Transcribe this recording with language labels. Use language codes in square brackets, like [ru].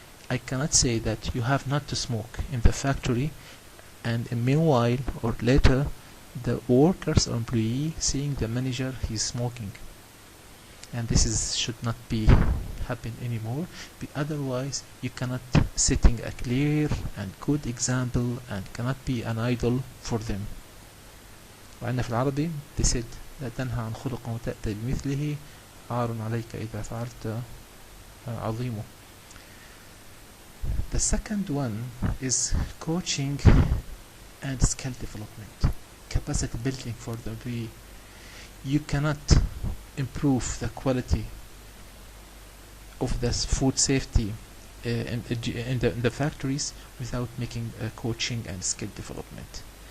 [en] I cannot say that you have not to smoke in the factory, and meanwhile or later the workers or employee seeing the manager he's smoking, and this should not be happen anymore. But otherwise you cannot setting a clear and good example and cannot be an idol for them. [ar] وعندنا في العربي [en] they said [ar] لا تنهى عن خلق وتأتي بمثله عار عليك إذا فعلت عظيمه. [en] The second one is coaching and skill development, capacity building for the employee. You cannot improve the quality of the food safety in the factories without making coaching and skill development.